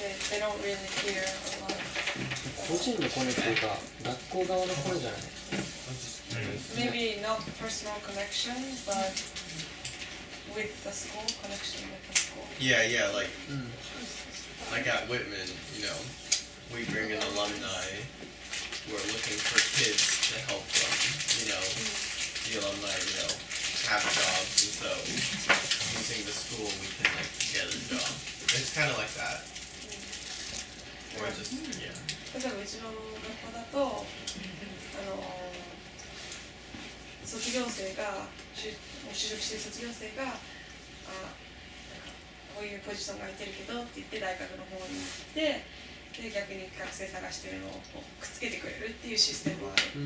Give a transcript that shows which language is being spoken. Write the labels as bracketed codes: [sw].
[en] They don't really care a lot. [ja] 個人のコネっていうか学校側のコネじゃない。 [en] Maybe not personal connection, but with the school connection with the school. Yeah, like at Whitman, we bring in alumni who are looking for kids to help them, the alumni, have jobs, and so using the school we can get a job. It's kind of like that. Or just, yeah. [ja] 例えばうちの学校だと卒業生が就職してる卒業生がこういうポジションが空いてるけどって言って大学の方に行ってで逆に学生探してるのをくっつけてくれるっていうシステムはある。